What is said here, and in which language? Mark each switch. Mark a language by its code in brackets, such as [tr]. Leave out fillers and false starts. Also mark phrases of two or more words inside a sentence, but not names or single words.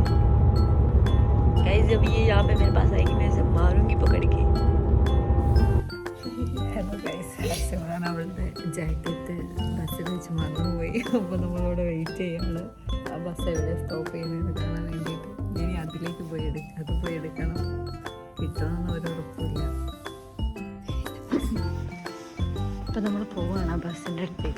[hi] गाइस जब ये यहाँ पे मेरे पास आएगी मैं इसे मारूंगी पकड़ के. [en] hello guys, [ml] ഹർസിമ്രാൻ അവളുടെ ജാക്കറ്റ് ബസ്സിൽ വെച്ച് മറന്നുപോയി. അപ്പോൾ നമ്മളവിടെ വെയിറ്റ് ചെയ്യാണ്. ആ ബസ് എവിടെ സ്റ്റോപ്പ് ചെയ്യുന്നതെന്ന് കാണാൻ വേണ്ടിയിട്ട്. ഇനി അതിലേക്ക് പോയി എടുക്കണം. കിട്ടുമെന്നൊന്നും ഒരു ഉറപ്പില്ല. അപ്പം നമ്മൾ പോവുകയാണ് ആ ബസ്സിൻ്റെ അടുത്തേക്ക്.